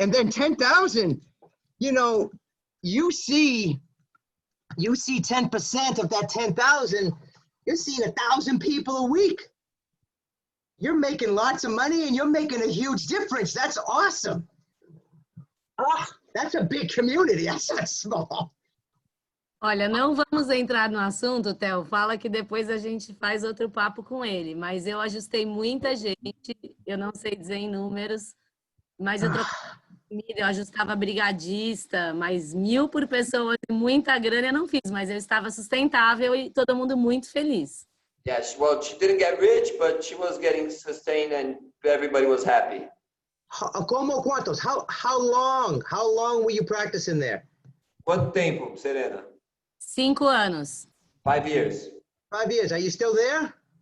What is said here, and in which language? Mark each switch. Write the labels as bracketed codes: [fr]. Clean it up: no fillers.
[en] And then 10,000, you know, you see 10% of that 10,000, you're seeing 1,000 people a week. You're making lots of money and you're making a huge difference. That's awesome. Oh, that's a big community. That's not small. [pt] Olha, não vamos entrar no assunto, Theo. Fala que depois a gente faz outro papo com ele. Mas eu ajustei muita gente. Eu não sei dizer em números, mas eu trocava comida, eu ajustava brigadista, mas 1.000 por pessoa, muita grana eu não fiz, mas eu estava sustentável e todo mundo muito feliz. [en] Yeah, well, she didn't get rich, but she was getting sustained and everybody was happy. [pt] Como quantos? [en] How long were you practicing there? [pt] Quanto tempo, Serena? 5 anos. [en] 5 years. 5 years. Are you still there?